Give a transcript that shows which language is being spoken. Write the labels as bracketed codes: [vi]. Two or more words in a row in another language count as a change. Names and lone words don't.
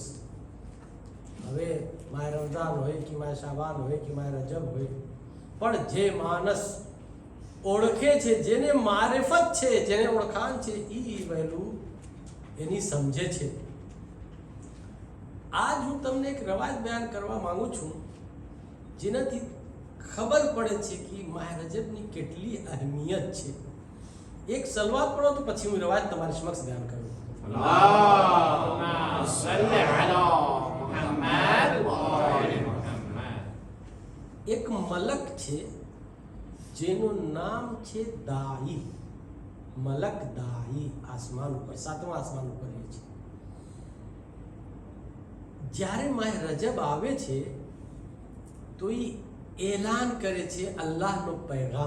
[gu] હવે માય રમઝાન હોય કે માય શાબાન હોય કે માય રજબ હોય, પણ જે માણસ ઓળખે છે, જેને મારિફત છે, જેને ઓળખાણ છે, એ વહેલું એની સમજે છે. આજ હું તમને એક રવાજ બયાન કરવા માંગુ છું જેનાથી ખબર પડે છે કે માહ રજબની કેટલી અહેમિયત છે. એક સલવાત પઢો તો પછી હું રવાજ તમારી સમક્ષ બયાન કરું. [ar] اللهم صل على محمد وآل محمد. [gu] એક મલક છે જેનું નામ છે દાઈ. મલક દાઈ આસમાન ઉપર, 7મા આસમાન ઉપર રહે છે. જ્યારે માહ રજબ આવે છે તો એ એલાન કરે છે અલ્લાહનો પૈગામ.